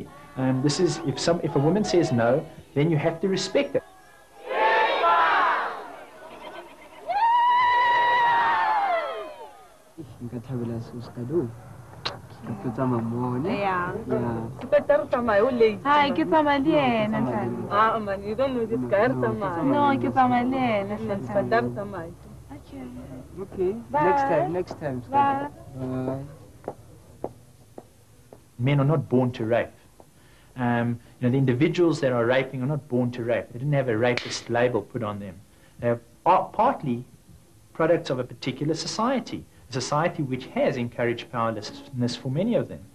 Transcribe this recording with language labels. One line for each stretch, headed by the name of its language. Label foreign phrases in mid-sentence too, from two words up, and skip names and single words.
English: This is, if a woman says no, then you have to respect it. Yeah. Hi,
Southern Sotho: ke tsamaya le ena Ntshane.
English: Man, you don't know this guy. No,
Southern Sotho: ke tsamaya le ena Ntshane.
English: Okay. Bye. Next time. Bye. Men are not born to rape. The individuals that are raping are not born to rape. They didn't have a rapist label put on them. They are partly products of a particular society, a society which has encouraged powerlessness for many of them.